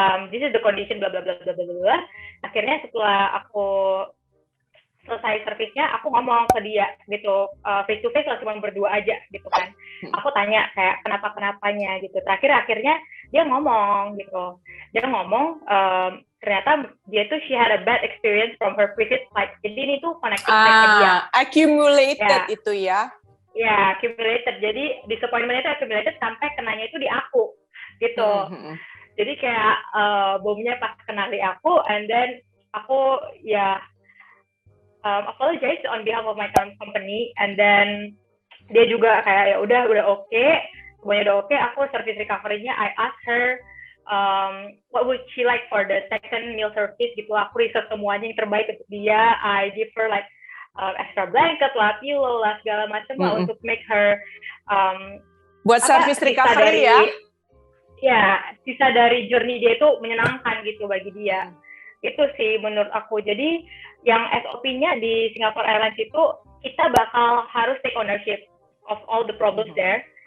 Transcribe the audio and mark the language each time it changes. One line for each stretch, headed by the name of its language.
English: This is the condition
Indonesian: bla bla bla bla bla bla. Akhirnya setelah aku selesai servisnya, aku ngomong ke dia gitu, face to face lah, cuma berdua aja gitu kan. Aku tanya kayak kenapanya gitu. Akhirnya dia ngomong gitu. Dia ngomong ternyata dia tuh
English: she had a bad experience from her previous flight.
Indonesian: Jadi ini tuh connecting flight-nya dia. Accumulated itu ya. Ya, accumulated. Jadi disappointment-nya itu accumulated sampai kenanya itu di aku gitu. Jadi kayak bomnya pas kena di aku, and then aku
English: apologize on behalf of my company,
Indonesian: and then dia juga kayak ya udah oke, semuanya udah oke.
English: Aku service recovery-nya, I ask her what would she like for the second meal service gitu.
Indonesian: Aku research semuanya yang terbaik untuk dia.
English: I give her like extra blanket lah, pillow lah,
Indonesian: segala macam lah
English: untuk make her
Indonesian: buat service recovery ya. Ya, sisa dari journey dia itu menyenangkan gitu bagi dia. Itu sih menurut aku. Jadi yang SOP-nya di Singapore Airlines itu, kita bakal harus
English: take ownership of all the problems there.